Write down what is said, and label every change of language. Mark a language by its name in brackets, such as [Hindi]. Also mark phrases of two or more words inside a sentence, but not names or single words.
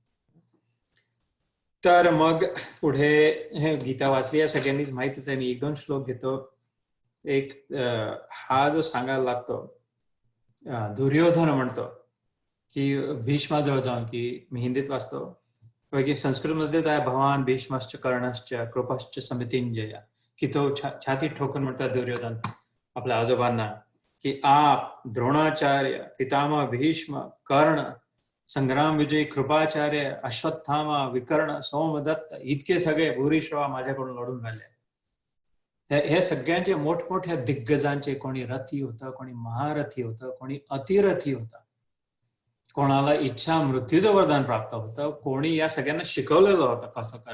[Marathi] तर मग पुढे गीता वाचली या सगळ्यांनीच माहितीच आहे. मी 1-2 श्लोक घेतो. एक हा जो सांगायला लागतो, दुर्योधन म्हणतो की भीष्माजवळ जाऊन, की मी हिंदीत वाचतो की संस्कृतमध्ये [Sanskrit] भगवान भीष्मश्च कर्णश्च कृपश्च समितिंजय, [Marathi] की तो छाती ठोकून म्हणतात दुर्योधन आपल्या आजोबांना की आप द्रोणाचार्य, पितामह भीष्म, कर्ण, संग्राम विजय, कृपाचार्य, अश्वत्थामा, विकर्ण, सोमदत्त इतके सगळे भूरिश्रवा माझ्याकडून लढून राहिले. हे सगळ्यांचे मोठमोठ्या दिग्गजांचे, कोणी रथी होतं, कोणी महारथी होतं, कोणी अतिरथी होतं, कोणाला इच्छा मृत्यूचं वरदान प्राप्त होतं, कोणी या सगळ्यांना शिकवलेलं होतं कसं काय.